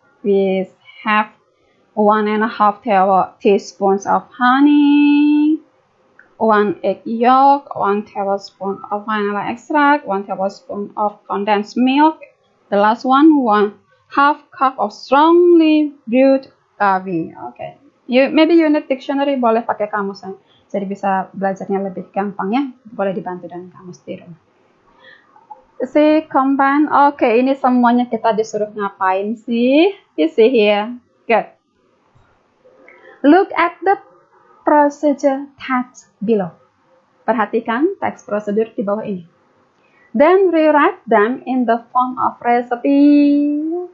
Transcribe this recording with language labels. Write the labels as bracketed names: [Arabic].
[English] We have 1.5 teaspoons of honey, 1 egg yolk, 1 tablespoon of vanilla extract, 1 tablespoon of condensed milk. The last one, 1/2 cup of strongly brewed coffee. Okay. Maybe you need dictionary, [Indonesian] boleh pakai kamus ya. Jadi bisa belajarnya lebih gampang ya. Boleh dibantu dengan kamus di rumah. See, combine. Okay, ini semuanya kita disuruh ngapain sih? [English] You see here. Good. Look at the procedure text below. [Indonesian] Perhatikan teks prosedur di bawah ini. [English] Then rewrite them in the form of recipe.